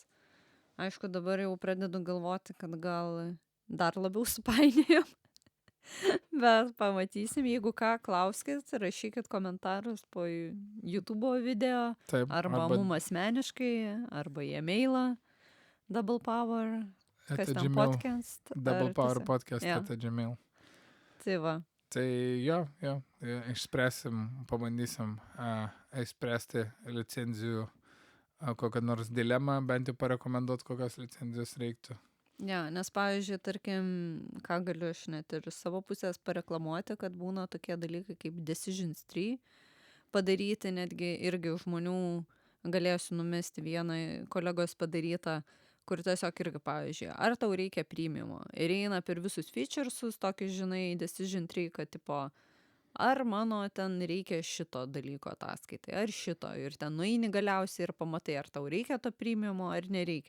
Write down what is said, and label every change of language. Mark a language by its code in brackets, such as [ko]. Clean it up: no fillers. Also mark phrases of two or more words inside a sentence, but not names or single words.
[lt] Aišku, dabar jau pradedu galvoti, kad gal dar labiau supainėjom. Bet pamatysim, jeigu ką, klauskit, rašykit komentarus po YouTube video. Taip, arba mum asmeniškai, arba į e-mailą Double Power, kas ten podcast. Double Power podcast @gmail. Tai va. Tai jo, išspręsim, pabandysim išspręsti licenzijų kokią nors dilemą, bent jau parekomenduoti, kokios licenzijos reiktų. Ja, nes pavyzdžiui, tarkim, ką galiu aš net ir savo pusės pareklamuoti, kad būna tokie dalykai kaip [en] Decisions Tree [lt] padaryti, netgi irgi žmonių galėsiu numesti vieną kolegos padarytą, kur tiesiog irgi, pavyzdžiui, ar tau reikia premiumo ir eina per visus featuresus, tokį, žinai, [en] Decision Tree, [lt] kad tipo, ar mano ten reikia šito dalyko ataskaitai, ar šito, ir ten nueini galiausiai ir pamatai, ar tau reikia to premiumo, ar nereikia.